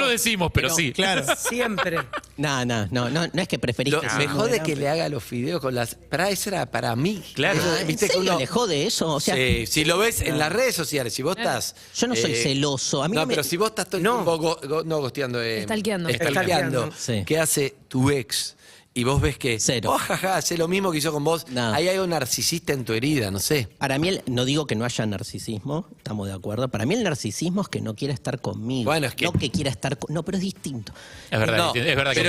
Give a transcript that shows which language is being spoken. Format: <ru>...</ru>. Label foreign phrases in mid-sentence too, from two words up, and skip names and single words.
<es>lo decimos, pero sí. Claro. Siempre. No es que preferís Lo- que me se jode muera, que pero- le haga los fideos con las. Para eso era para mí. Claro. Eso, ¿En viste que serio uno. le jode eso? O sea, Sí, si lo ves en las redes sociales, si vos estás. yo no soy celoso. A mí no, no me- pero si vos estás todo el No. tiempo no gosteando. Stalkeando. Stalkeando. Sí. ¿Qué hace tu ex? Y vos ves que. Cero. Oh, jaja, hace lo mismo que hizo con vos. No. Ahí hay un narcisista en tu herida, no sé. Para mí, no digo que no haya narcisismo, estamos de acuerdo. Para mí el narcisismo es que no quiera estar conmigo. Bueno, es que- No que quiera estar No, pero es distinto. Es verdad, No, es verdad que</es>